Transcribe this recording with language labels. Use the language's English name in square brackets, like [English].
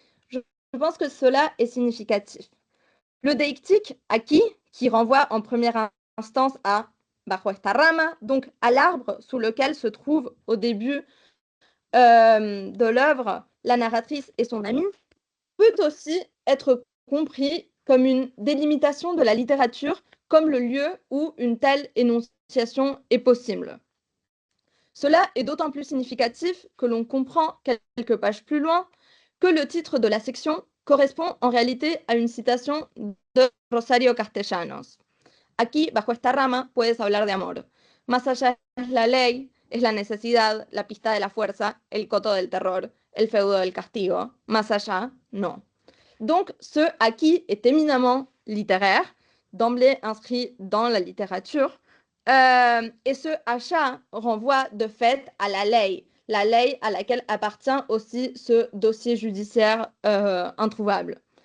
[French] Je pense que cela est significatif. Le deictique aquí, qui renvoie en première instance à bajo esta rama, donc à l'arbre sous lequel se trouve au début de l'œuvre la narratrice et son amie, peut aussi être compris comme une délimitation de la littérature comme le lieu où une telle énonciation est possible. Cela est d'autant plus significatif que l'on comprend quelques pages plus loin que le titre de la section correspond en réalité à une citation de Rosario Castellanos. [Spanish] Aquí, bajo esta rama, puedes hablar de amor. Más allá es la ley, es la necesidad, la pista de la fuerza, el coto del terror, el feudo del castigo. Más allá, no. [French] Donc, ce aquí est éminemment littéraire, d'emblée inscrit dans la littérature, et ce achat renvoie de fait à la ley à laquelle appartient aussi ce dossier judiciaire introuvable.